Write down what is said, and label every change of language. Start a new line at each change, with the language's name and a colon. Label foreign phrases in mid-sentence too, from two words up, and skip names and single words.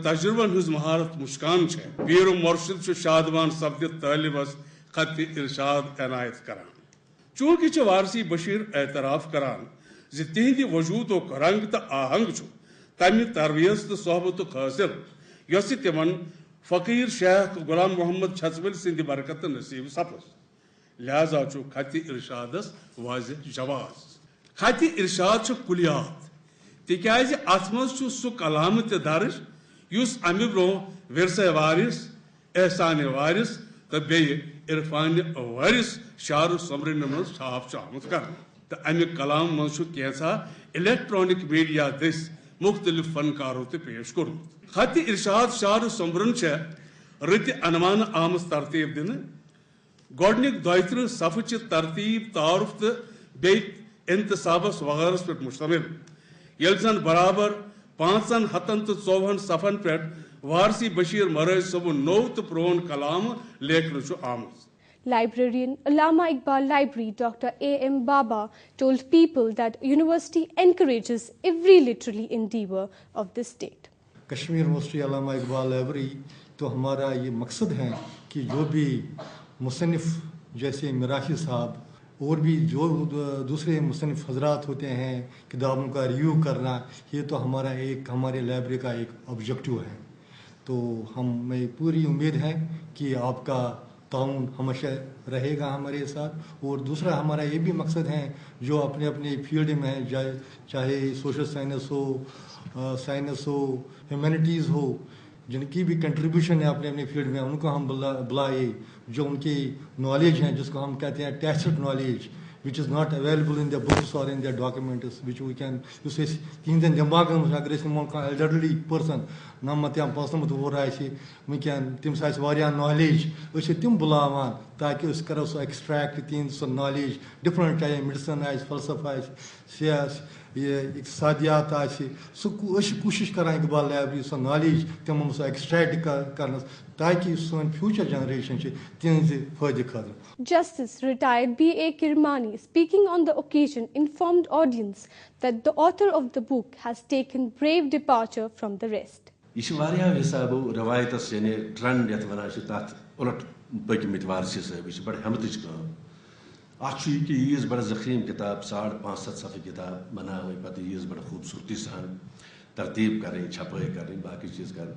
Kashmiri: تجربن ہٕنٛز مہارت مُشکان چھےٚ پیٖر مرشد چھُ شادمان سپدِتھ طٲلبس خطِ ارشاد عنایت کران چوٗنٛکہِ چھِ وارثی بشیٖر اعتراف کران زِ تِہنٛدِ وجوٗدُک رنٛگ تہٕ آہنٛگ چھُ تمہِ تربیت تہٕ صحبتُک حٲصِل یۄسہٕ تِمن فقیٖر شیخ غلام محمد چھژوٕلۍ سٕنٛدِ برکتہٕ نصیٖب سپٕز لہذا چھُ خطِ ارشادس واضح جواز. خطِ ارشاد چھُ کُلیات تِکیازِ اتھ منٛز چھُ سُہ کلامہٕ تہِ درج یُس امہِ برٛونٛہہ ورثہ وارث احسانِ وارث تہٕ بیٚیہِ عرفانِ وارث شعر سومرنہٕ منٛز چھاپ چھُ آمُت کرنہٕ تہٕ امہِ کلام منٛز چھُ کینٛژھا الیکٹرانک میڈیا دٔسۍ مختلف فنکارو تہِ پیش کوٚرمُت. خطِ ارشاد شعر سومرن چھےٚ رٕتہِ انمانہٕ آمٕژ ترتیٖب دِنہٕ گۄڈنِکۍ 32 صفہٕ چھِ ترتیٖب تعارُف تہٕ بیٚیہِ انتصابس وغٲرس پٮ۪ٹھ مشتمل ییٚلہِ زن برابر 554 صفن پٮ۪ٹھ وارثی بشیٖر مرٲج صٲبُن نوٚو تہٕ پرٛون کلامہٕ لیکھنہٕ چھُ آمُت.
English: Librarian Allama Iqbal Library Dr. A.M. Baba told people that university encourages every literary endeavor of the state.
Urdu: Kashmir University Allama Iqbal Library تو ہمارا یہ مقصد ہے کہ جو بھی مصنف جیسے میراثی صاحب اور بھی جو دوسرے مصنف حضرات ہوتے ہیں کتابوں کا ریویو کرنا یہ تو ہمارا ایک ہمارے لائبریری کا ایک آبجیکٹو ہے. تو ہمیں پوری امید ہے کہ آپ کا تعاون ہمیشہ رہے گا ہمارے ساتھ. اور دوسرا ہمارا یہ بھی مقصد ہے جو اپنے اپنے فیلڈ میں چاہے
English: social science
Urdu: ہو ہیومینٹیز ہو جن کی بھی کنٹریبیوشن ہے اپنے اپنے فیلڈ میں ان کو ہم بلائے جو ان کی نالج ہیں جس کو ہم کہتے ہیں
English: tested knowledge which is not available in their books or in their documents which we can use
Kashmiri: تہندٮ۪ن دٮ۪ماغن منٛز اگر أسۍ نِمون کانٛہہ
English: elderly person
Kashmiri: نمت یا 95 وُہُر آسہِ وٕنکٮ۪ن تٔمِس آسہِ واریاہ نالیج أسۍ چھِ تِم بُلاوان تاکہِ أسۍ کَرو سُہ ایکسٹریکٹ تِہنٛز سۄ نالیج ڈِفرنٹ چاہے میڈِسن آسہِ فلسفہ آسہِ اقتصادیات آسہِ سُہ أسۍ چھِ کوٗشِش کران اقبال لایبرری سۄ نالیج تِمن سۄ ایکسٹریکٹ کرنس تاکہِ سٲنۍ
English: future generation
Kashmiri: چھِ تِہنٛزِ فٲیدٕ خٲطرٕ.
English: Justice retired B.A. Kirmani, speaking on the occasion, informed audience that the author of the book has taken brave departure from the rest.
Kashmiri: یہ چھِ واریاہ حِسابو رِوایتس یعنی ٹرنڈ یتھ ونان چھِ تتھ اُلٹ پٔکمٕتۍ وارثی صٲب یہِ چھِ بڑٕ ہٮ۪متٕچ کٲم. اتھ چھُ یہِ کہِ ییٖژ بڑٕ ذخیٖم کِتاب 550 صفحہٕ کِتاب بناوٕنۍ پتہٕ ییٖژ بڑٕ خوٗبصوٗرتی سان ترتیٖب کرٕنۍ چھپٲے کرٕنۍ باقٕے چیٖز کرٕنۍ.